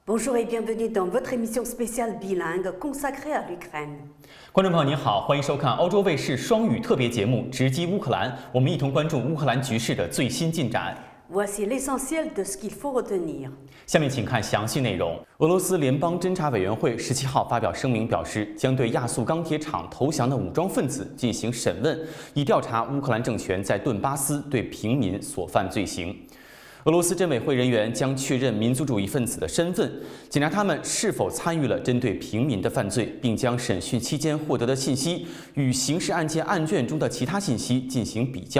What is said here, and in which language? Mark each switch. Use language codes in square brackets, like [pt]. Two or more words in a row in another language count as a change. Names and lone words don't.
[fr] Bonjour et bienvenue dans votre émission spéciale bilingue consacrée à l'Ukraine. [zh] 观众朋友您好，欢迎收看欧洲卫视双语特别节目《直击乌克兰》，我们一同关注乌克兰局势的最新进展。 [fr] Voici l'essentiel de ce qu'il faut retenir. [zh] 下面请看详细内容。俄罗斯联邦侦察委员会17号发表声明，表示将对亚速钢铁厂投降的武装分子进行审问，以调查乌克兰政权在顿巴斯对平民所犯罪行。俄罗斯侦委会人员将确认民族主义分子的身份，检查他们是否参与了针对平民的犯罪，并将审讯期间获得的信息与刑事案件案卷中的其他信息进行比较。